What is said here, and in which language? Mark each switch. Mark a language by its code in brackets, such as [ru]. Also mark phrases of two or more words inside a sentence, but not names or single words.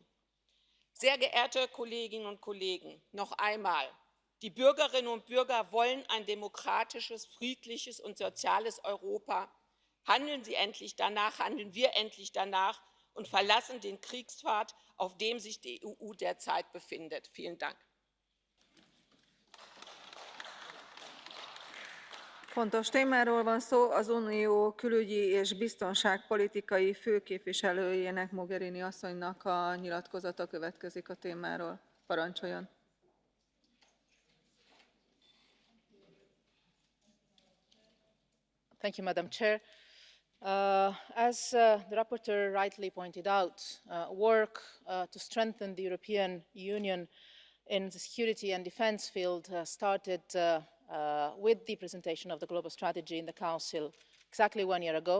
[de] Sehr geehrte Kolleginnen und Kollegen, noch einmal. Die Bürgerinnen und Bürger wollen ein demokratisches, friedliches und soziales Europa. Handeln Sie endlich danach, handeln wir endlich danach und verlassen den Kriegspfad, auf dem sich die EU derzeit befindet. Vielen Dank. [hu] Fontos témáról van szó, az Unió külügyi és biztonságpolitikai főképviselőjének, Mogherini asszonynak a nyilatkozata következik a témáról. Parancsoljon! [en] Thank you, Madam Chair. As the rapporteur rightly pointed out, work to strengthen the European Union in the security and defence field started with the presentation of the global strategy in the Council exactly 1 year ago.